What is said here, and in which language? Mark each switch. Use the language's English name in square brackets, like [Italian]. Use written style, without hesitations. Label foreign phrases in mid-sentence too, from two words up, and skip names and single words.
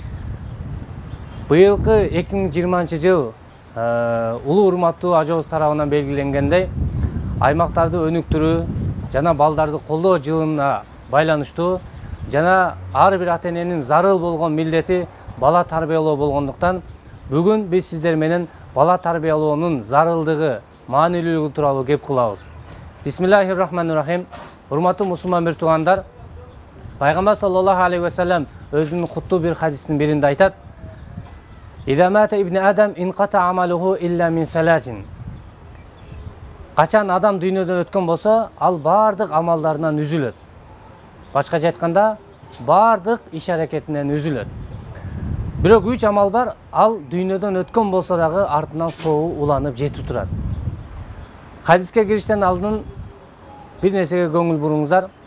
[Kyrgyz] Быйылкы 2020-жыл улуу урматтуу ажообуз тарабынан белгиленгендей, аймактарды өнүктүрүү жана балдарды колдоо жылына байланыштуу жана ар бир ата-эненин зарыл болгон милдети бала тарбиялоо болгондуктан бүгүн биз сиздер менен бала тарбиялоонун зарылдыгы, маанилүүлүгү тууралуу кеп кылабыз. [Arabic] Бисмиллахиррахманиррахим. [Kyrgyz] Урматтуу мусулман бир туугандар, Пайгамбар [Arabic] صلى الله عليه وسلم [Kyrgyz] өзүнүн куттуу бир хадистин биринде айтат: [Arabic] "إذا مات ابن آدم انقطع عمله إلا من ثلاث." [Kyrgyz] Качан адам дүйнөдөн өткөн болсо, ал бардык амалдарынан үзүлөт. Башкача айтканда, бардык иш аракетинен үзүлөт. Бирок 3 амал бар, ал дүйнөдөн өткөн болсо дагы артынан соогу уланып жетип турат. Хадиске кириштен алдын бир нерсеге көңүл буруңуздар.